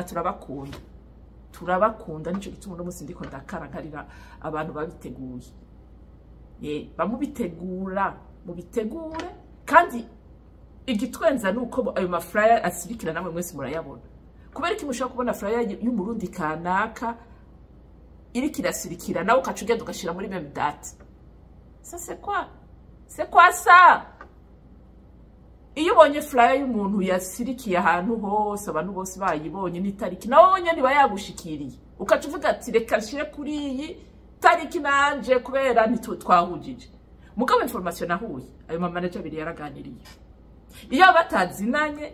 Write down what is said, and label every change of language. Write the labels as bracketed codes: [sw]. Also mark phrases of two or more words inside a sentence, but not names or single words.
[rn] turabakunda nico gituma no musi ndiko ndakarankarira abantu babiteguye bamubitegura mubitegure kandi igitwenza nuko ayo mafraya asirikira namwe mwese murayabona kubera iki mushaka kubona fraya y'umurundi kanaka iri kirasirikira nawe ukacugenda ugashira muri [fr] même date ça c'est quoi ça [rn] iyo ubonye fraya y'umuntu yasirikiye ahantu hose abantu bose bayibonye n'itariki nawe wonye niba yagushikiriye ukacuvuga ati reka nshire kuri iyi tariki nanje kubera ntitwahujije mugabo information nahuye ayo manager abiri yaraganiriye iyo batazinanye